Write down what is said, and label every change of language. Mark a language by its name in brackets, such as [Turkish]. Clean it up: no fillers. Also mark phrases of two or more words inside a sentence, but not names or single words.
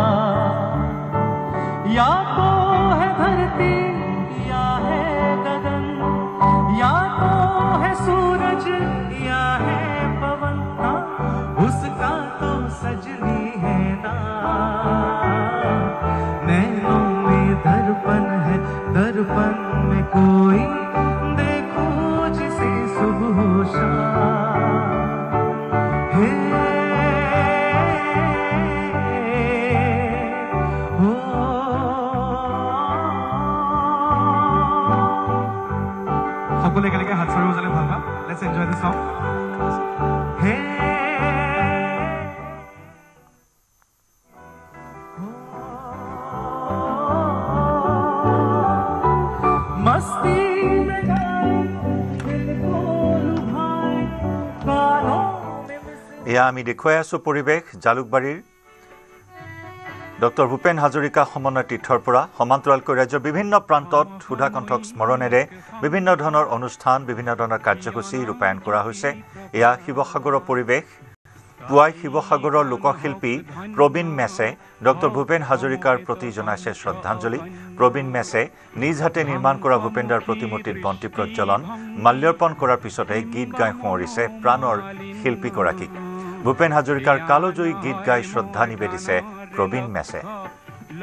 [Hindi] या तो है धरती या है गगन या तो है सूरज या है पवन उसका तो सजनी है ना नैनों में दर्पण है दर्पण में कोई देखो जिसे सुबह शाम हे हो [Assamese] সকলে একেলগে হাত চাৰি বজালে ভাল পাম [English] let's enjoy this song [Hindi] হে मस्ती में गाए दिल को लुभाए गानों में [Assamese] এয়া আমি দেখুৱাই আছোঁ পৰিৱেশ জালুকবাৰীৰ ডক্টৰ ভূপেন হাজৰিকা সমন্বয় তীৰ্থৰ পৰা সমান্তৰালকৈ ৰাজ্যৰ বিভিন্ন প্ৰান্তত সুধাকণ্ঠক স্মৰণেৰে বিভিন্ন ধৰণৰ অনুষ্ঠান বিভিন্ন ধৰণৰ কাৰ্যসূচী ৰূপায়ণ কৰা হৈছে এয়া শিৱসাগৰৰ পৰিৱেশ পুৱাই শিৱসাগৰৰ লোকশিল্পী প্ৰবীণ মেছে ডক্টৰ ভূপেন হাজৰিকাৰ প্ৰতি জনাইছে শ্ৰদ্ধাঞ্জলি প্ৰবীণ মেছে নিজ হাতে নিৰ্মাণ কৰা ভূপেন্দাৰ প্ৰতিমূৰ্তিত বন্তি প্ৰজ্বলন মাল্যাৰ্পণ কৰাৰ পিছতে গীত গাই সোঁৱৰিছে প্ৰাণৰ শিল্পীগৰাকীক ভূপেন হাজৰিকাৰ কালজয়ী গীত গাই শ্ৰদ্ধা নিবেদিছে প্ৰবীণ মেছে